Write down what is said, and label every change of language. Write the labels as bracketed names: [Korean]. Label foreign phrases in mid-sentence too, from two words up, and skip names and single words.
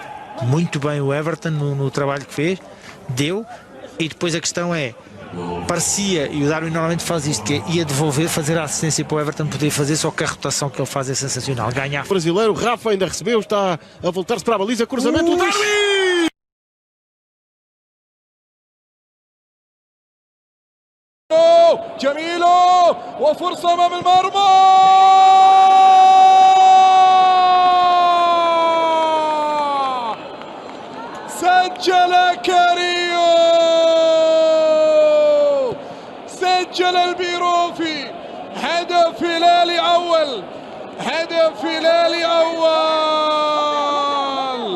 [Portuguese] Muito bem o Everton no trabalho que fez. Deu. E depois a questão é, parecia, e o Darwin normalmente faz isto, que é, ia devolver, fazer a assistência para o Everton poder fazer, só que a rotação que ele faz é sensacional. Ganhar. O brasileiro Rafa ainda recebeu, está a voltar-se para a baliza, cruzamento, Darwin! [Arabic] جميلة وفرصة أمام المرمى سجل كاريو سجل البيروفي هدف هلالي أول